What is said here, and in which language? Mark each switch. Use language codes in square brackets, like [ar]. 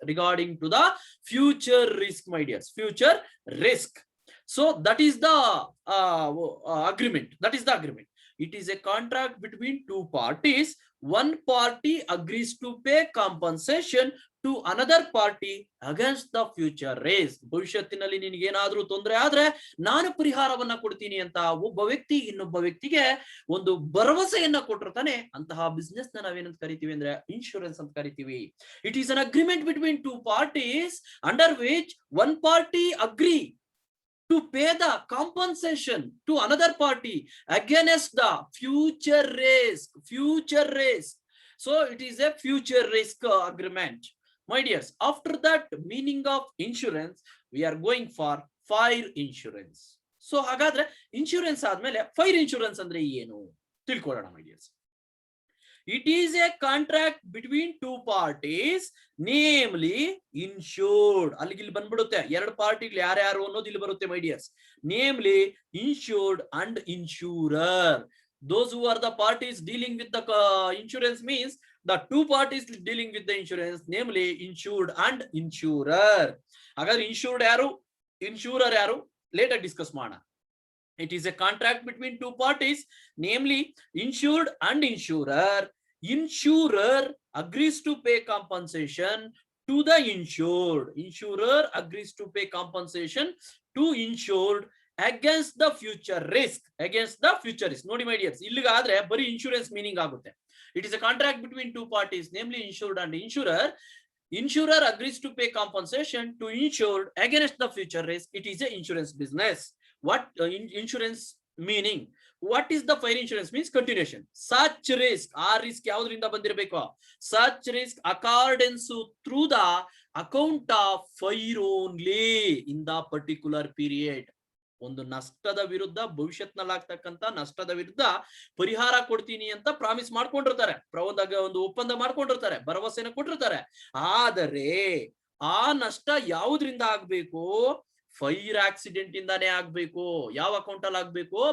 [en] Regarding to the future risk, my dears. Future risk. So that is the agreement. That is the agreement. It is a contract between two parties. One party agrees to pay compensation to another party against the future risk. [kn] ಭವಿಷ್ಯತ್ತಿನಲ್ಲಿ ನಿನಗೆ ಏನಾದರೂ ತೊಂದರೆ ಆದ್ರೆ ನಾನು ಪರಿಹಾರವನ್ನ ಕೊಡ್ತೀನಿ ಅಂತ ಒಬ್ಬ ವ್ಯಕ್ತಿ ಇನ್ನೊಬ್ಬ ವ್ಯಕ್ತಿಗೆ ಒಂದು ಭರವಸೆಯನ್ನ ಕೊಟ್ಟಿರ್ತಾನೆ. ಅಂತಹ ಬಿಸ್ನೆಸ್ ನ ನಾವೇನಂತ ಕರಿತೀವಿ ಅಂದ್ರೆ ಇನ್ಶೂರೆನ್ಸ್ ಅಂತ ಕರಿತೀವಿ. [en] It is an agreement between two parties under which one party agree to pay the compensation to another party against the future risk. Future risk. So it is a future risk agreement. My dears, after that meaning of insurance, we are going for fire insurance. [kn] So hagadre insurance ಆದ್ಮೇಲೆ fire insurance ಅಂದ್ರೆ ಏನು ತಿಳ್ಕೊಳ್ಳೋಣ [en] my dears. It is a contract between two parties, namely insured. [kn] ಅಲ್ಲಿಗೆ ಇಲ್ಲಿ ಬಂದ್ಬಿಡುತ್ತೆ ಎರಡು ಪಾರ್ಟಿಗಳು ಯಾರ್ಯಾರು ಅನ್ನೋದು ಇಲ್ಲಿ ಬರುತ್ತೆ [en] my dears. Namely insured and insurer. Those who are the parties dealing with the insurance means the two parties dealing with the insurance, namely insured and insurer. [kn] ಹಾಗಾದ್ರೆ insured ಯಾರು, insurer ಯಾರು, [en] later discuss [kn] ಮಾಡೋಣ. [en] It is a contract between two parties, namely insured and insurer. Insurer agrees to pay compensation to the insured. Insurer agrees to pay compensation to insured against the future risk. Against the future risk. [kn] Nodi [en] my dears, [kn] illigaadre bari insurance meaning agutte. [en] It is a contract between two parties, namely insured and insurer. Insurer agrees to pay compensation to insured against the future risk. It is a insurance business. What insurance meaning? What is the fire insurance means? Continuation. Such risk, [kn] ಆ risk ಯಾವುದರಿಂದ ಬಂದಿರಬೇಕು? [en] Such risk accordance through the account of fire only in the particular period. [kn] ಒಂದು ನಷ್ಟದ ವಿರುದ್ಧ, ಭವಿಷ್ಯತ್ನಲ್ಲಿ ಆಗ್ತಕ್ಕಂತ ನಷ್ಟದ ವಿರುದ್ಧ ಪರಿಹಾರ ಕೊಡ್ತೀನಿ ಅಂತ ಪ್ರಾಮಿಸ್ ಮಾಡ್ಕೊಂಡಿರ್ತಾರೆ, ಒಂದು ಒಪ್ಪಂದ ಮಾಡ್ಕೊಂಡಿರ್ತಾರೆ, ಭರವಸೆನ ಕೊಟ್ಟಿರ್ತಾರೆ. ಆದರೆ ಆ ನಷ್ಟ ಯಾವುದರಿಂದ ಆಗ್ಬೇಕು? ಫೈರ್ ಆಕ್ಸಿಡೆಂಟ್ ಇಂದಾನೇ ಆಗ್ಬೇಕು. ಯಾವ ಅಕೌಂಟ್ ಅಲ್ಲಿ ಆಗ್ಬೇಕು?